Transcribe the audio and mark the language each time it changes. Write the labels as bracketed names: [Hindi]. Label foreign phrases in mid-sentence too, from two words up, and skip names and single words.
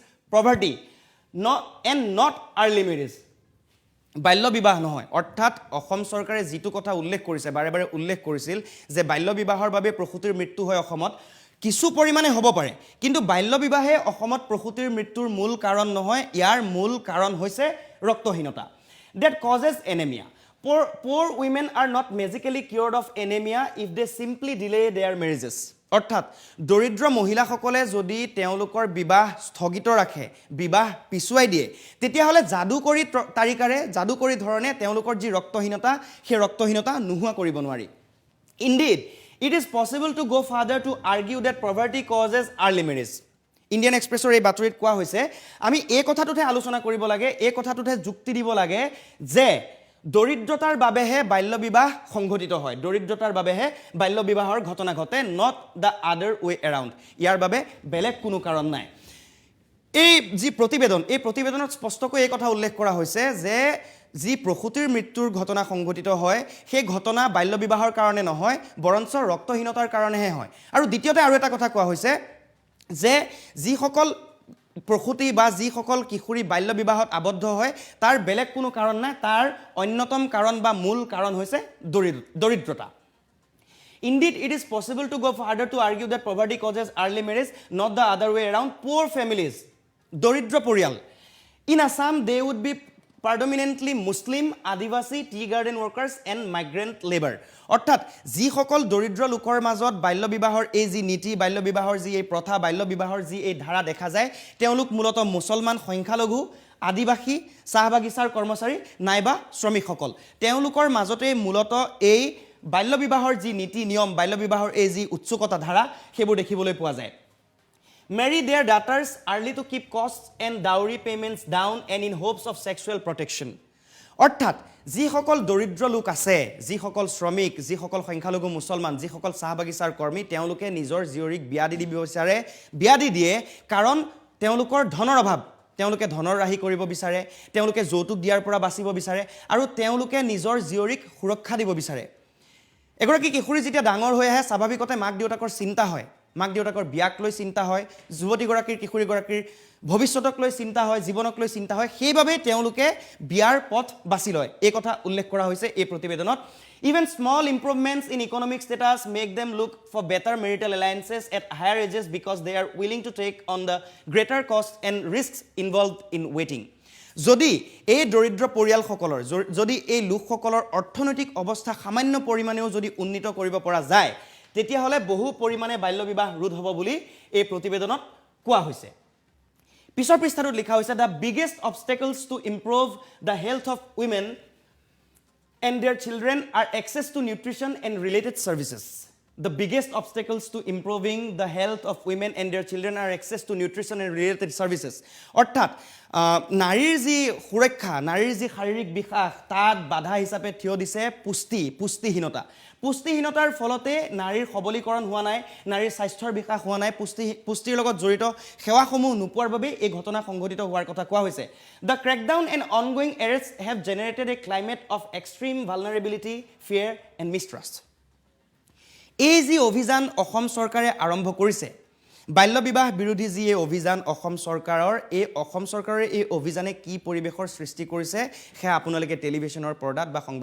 [English] it is poverty and not early marriage. [Assamese] বাল্য বিবাহ নহয় অৰ্থাৎ অসম চৰকাৰে যিটো কথা উল্লেখ কৰিছে বাৰে বাৰে উল্লেখ কৰিছিল যে বাল্য বিবাহৰ বাবে প্ৰসূতিৰ মৃত্যু হয় অসমত কিছু পৰিমাণে হ'ব পাৰে কিন্তু বাল্য বিবাহে অসমত প্ৰসূতিৰ মৃত্যুৰ মূল কাৰণ নহয় ইয়াৰ মূল কাৰণ হৈছে ৰক্তহীনতা [English] that causes anemia poor women are not magically cured of anemia if they simply delay their marriages [Assamese] অৰ্থাৎ দৰিদ্ৰ মহিলাসকলে যদি তেওঁলোকৰ বিবাহ স্থগিত ৰাখে বিবাহ পিছুৱাই দিয়ে তেতিয়াহ'লে যাদুকৰী তাৰিকাৰে যাদুকৰী ধৰণে তেওঁলোকৰ যি ৰক্তহীনতা সেই ৰক্তহীনতা নোহোৱা কৰিব নোৱাৰি [English] indeed it is possible to go further to argue that poverty causes early marriage [Assamese] ইণ্ডিয়ান এক্সপ্ৰেছৰ এই বাতৰিত কোৱা হৈছে আমি এই কথাটোতে আলোচনা কৰিব লাগে এই কথাটোতে যুক্তি দিব লাগে যে দৰিদ্ৰতাৰ বাবেহে বাল্য বিবাহ সংঘটিত হয় দৰিদ্ৰতাৰ বাবেহে বাল্য বিবাহৰ ঘটনা ঘটে [English] not the other way around [Assamese] ইয়াৰ বাবে বেলেগ কোনো কাৰণ নাই এই যি প্ৰতিবেদন এই প্ৰতিবেদনত স্পষ্টকৈ এই কথা উল্লেখ কৰা হৈছে যে যি প্ৰসূতিৰ মৃত্যুৰ ঘটনা সংঘটিত হয় সেই ঘটনা বাল্য বিবাহৰ কাৰণে নহয় বৰঞ্চ ৰক্তহীনতাৰ কাৰণেহে হয় আৰু দ্বিতীয়তে আৰু এটা কথা কোৱা হৈছে যে যিসকল প্ৰসূতি বা যিসকল কিশোৰী বাল্য বিবাহত আবদ্ধ হয় তাৰ বেলেগ কোনো কাৰণ নাই তাৰ অন্যতম কাৰণ বা মূল কাৰণ হৈছে দৰিদ্ৰতা [English] Indeed, it is possible to go further to argue that poverty causes early marriage, not the other way around. Poor families, [Assamese] দৰিদ্ৰ পৰিয়াল. [English] In Assam, they would be predominantly Muslim, Adivasi, tea garden workers and migrant labor. [Assamese] অৰ্থাৎ যিসকল দৰিদ্ৰ লোকৰ মাজত বাল্য বিবাহৰ এই যি নীতি বাল্য বিবাহৰ যি এই প্ৰথা বাল্য বিবাহৰ যি এই ধাৰা দেখা যায় তেওঁলোক মূলতঃ মুছলমান সংখ্যালঘু আদিবাসী চাহ বাগিচাৰ কৰ্মচাৰী নাইবা শ্ৰমিকসকল তেওঁলোকৰ মাজতে মূলতঃ এই বাল্য বিবাহৰ যি নীতি নিয়ম বাল্য বিবাহৰ এই যি উৎসুকতা ধাৰা সেইবোৰ দেখিবলৈ পোৱা যায় [English] marry their daughters early to keep costs and dowry payments down and in hopes of sexual protection [Assamese] অৰ্থাৎ যিসকল দৰিদ্ৰ লোক আছে যিসকল শ্ৰমিক যিসকল সংখ্যালঘু মুছলমান যিসকল চাহ বাগিচাৰ কৰ্মী তেওঁলোকে নিজৰ জীয়ৰীক বিয়া দি দিব বিচাৰে বিয়া দি দিয়ে কাৰণ তেওঁলোকৰ ধনৰ অভাৱ তেওঁলোকে ধনৰ ৰাহি কৰিব বিচাৰে তেওঁলোকে যৌতুক দিয়াৰ পৰা বাচিব বিচাৰে আৰু তেওঁলোকে নিজৰ জীয়ৰীক সুৰক্ষা দিব বিচাৰে এগৰাকী কিশোৰী যেতিয়া ডাঙৰ হৈ আহে স্বাভাৱিকতে মাক দেউতাকৰ চিন্তা হয় মাক দেউতাকৰ বিয়াক লৈ চিন্তা হয় যুৱতীগৰাকীৰ কিশোৰীগৰাকীৰ ভৱিষ্যতক লৈ চিন্তা হয় জীৱনক লৈ চিন্তা হয় সেইবাবে তেওঁলোকে বিয়াৰ পথ বাছি লয় এই কথা উল্লেখ কৰা হৈছে এই প্ৰতিবেদনত [English] even small improvements in economic status make them look for better marital alliances at higher ages because they are willing to take on the greater costs and risks involved in waiting [Assamese] যদি এই দৰিদ্ৰ পৰিয়ালসকলৰ যদি এই লোকসকলৰ অৰ্থনৈতিক অৱস্থা সামান্য পৰিমাণেও যদি উন্নীত কৰিব পৰা যায় তেতিয়াহ'লে বহু পৰিমাণে বাল্য বিবাহ ৰোধ হ'ব বুলি এই প্ৰতিবেদনত কোৱা হৈছে পিছৰ পৃষ্ঠাটোত লিখা হৈছে [English] the biggest obstacles to improve the health of women and their children are access to nutrition and related services the biggest obstacles to improving the health of women and their children are access to nutrition and related services [Assamese] অৰ্থাৎ নাৰীৰ যি সুৰক্ষা নাৰীৰ যি শাৰীৰিক বিকাশ তাত বাধা হিচাপে থিয় দিছে পুষ্টিহীনতাৰ ফলতে নাৰীৰ সবলীকৰণ হোৱা নাই নাৰীৰ স্বাস্থ্যৰ বিকাশ হোৱা নাই পুষ্টিৰ লগত জড়িত সেৱাসমূহ নোপোৱাৰ বাবে এই ঘটনা সংঘটিত হোৱাৰ কথা কোৱা হৈছে [English] the crackdown and ongoing arrests have generated a climate of extreme vulnerability fear and mistrust [Assamese] এই যি অভিযান অসম চৰকাৰে আৰম্ভ কৰিছে বাল্য বিবাহ বিৰোধী যি এই অভিযান অসম চৰকাৰৰ এই অভিযানে কি পৰিৱেশৰ সৃষ্টি কৰিছে সেয়া আপোনালোকে টেলিভিছনৰ পৰ্দাত বা সংবাদ